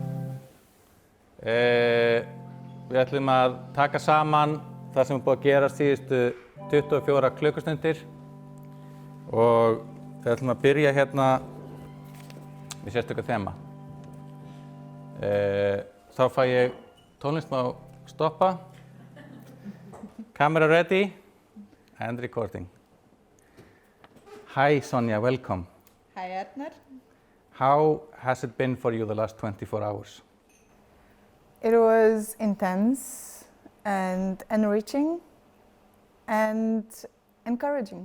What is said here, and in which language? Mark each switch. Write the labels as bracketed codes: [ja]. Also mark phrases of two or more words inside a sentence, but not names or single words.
[is] Við ætlum að taka saman það sem er búið að gerast síðustu 24 klukkustundir og við ætlum að byrja hérna við sérstöku þema. Þá fæ ég tónlist má stoppa. [en] Camera ready and recording. Hi Sonia, welcome. Hi Arnar. How has it been for you the last 24 hours? It was intense and enriching and encouraging.